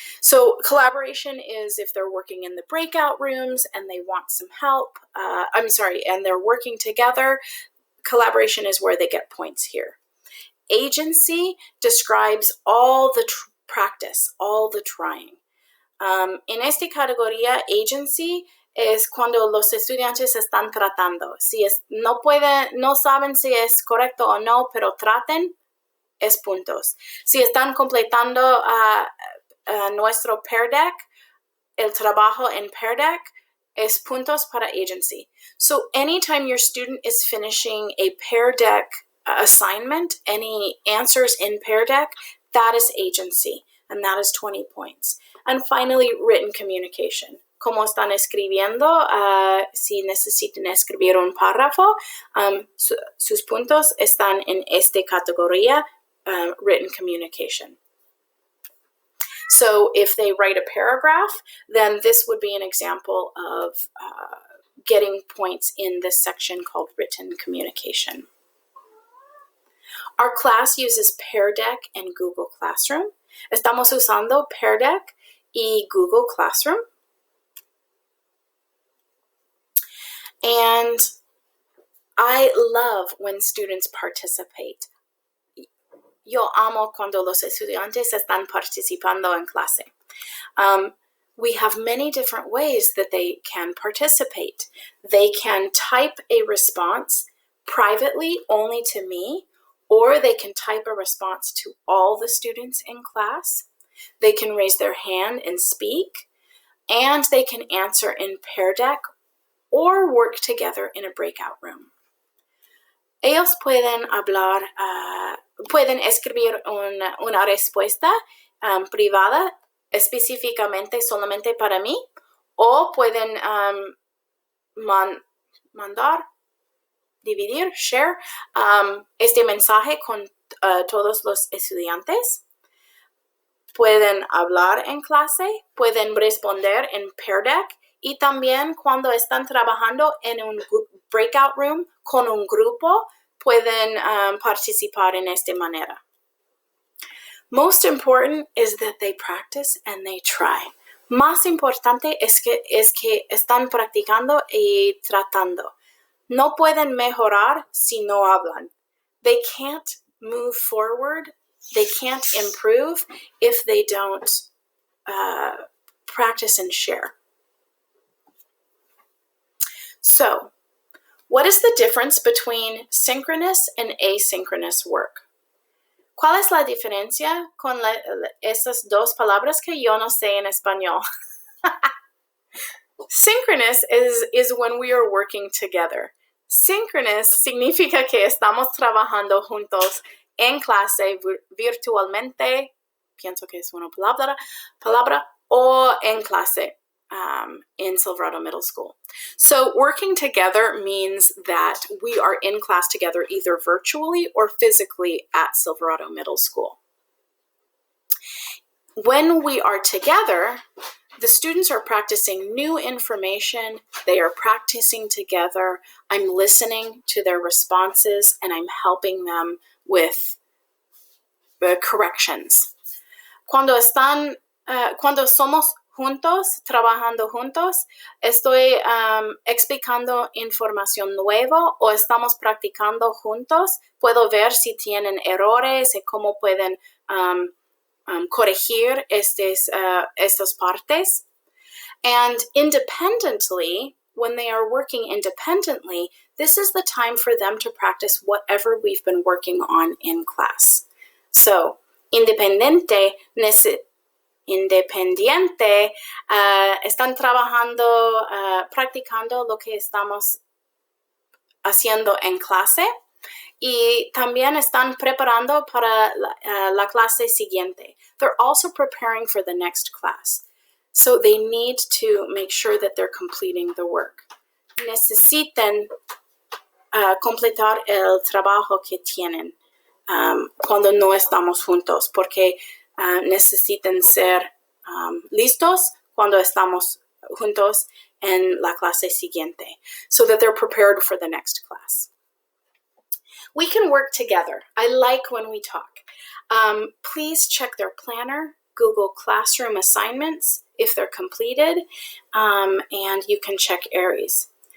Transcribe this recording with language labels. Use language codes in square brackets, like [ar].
[en] So collaboration is if they're working in the breakout rooms and they want some help, and they're working together. Collaboration is where they get points here. Agency describes all the practice, all the trying. [es] En esta categoría, agency es cuando los estudiantes están tratando. Si no saben si es correcto o no, pero traten, es puntos. Si están completando nuestro peer deck, el trabajo en peer deck, es puntos para agency. [en] So anytime your student is finishing a peer deck assignment, any answers in peer deck, that is agency, and that is 20 points. And finally, written communication. [es] Cómo están escribiendo, si necesitan escribir un párrafo, sus puntos están en esta categoría, written communication. [en] So if they write a paragraph, then this would be an example of getting points in this section called written communication. Our class uses Pear Deck and Google Classroom. [es] Estamos usando Pear Deck y Google Classroom. [en] And I love when students participate. [es] Yo amo cuando los estudiantes están participando en clase. [en] We have many different ways that they can participate. They can type a response privately only to me, or they can type a response to all the students in class. They can raise their hand and speak, and they can answer in Pear Deck or work together in a breakout room. [es] Ellos pueden hablar, pueden escribir una respuesta privada específicamente solamente para mí, o pueden mandar, dividir, share este mensaje con todos los estudiantes. Pueden hablar en clase, pueden responder en Pear Deck, y también cuando están trabajando en un breakout room con un grupo, pueden participar en esta manera. [en] Most important is that they practice and they try. [es] Más importante es que están practicando y tratando. No pueden mejorar si no hablan. [en] They can't move forward. They can't improve if they don't practice and share. So, what is the difference between synchronous and asynchronous work? [es] ¿Cuál es la diferencia con esas dos palabras que yo no sé en español? [en] Synchronous is when we are working together. [es] Synchronous significa que estamos trabajando juntos en clase virtualmente, pienso que es una palabra, o en clase in Silverado Middle School. [en] So working together means that we are in class together either virtually or physically at Silverado Middle School. When we are together, the students are practicing new information, they are practicing together, I'm listening to their responses, and I'm helping them with corrections. [es] Cuando somos juntos, trabajando juntos, estoy explicando información nueva o estamos practicando juntos, puedo ver si tienen errores y cómo pueden corregir estas partes. [en] And independently, when they are working independently, this is the time for them to practice whatever we've been working on in class. [es] So, independiente, están trabajando, practicando lo que estamos haciendo en clase y también están preparando para la clase siguiente. [en] They're also preparing for the next class. So they need to make sure that they're completing the work. [es] Necesitan completar el trabajo que tienen cuando no estamos juntos, porque necesitan ser listos cuando estamos juntos en la clase siguiente, [en] so that they're prepared for the next class. We can work together. I like when we talk. Please check their planner, Google Classroom assignments if they're completed, and you can check Aries.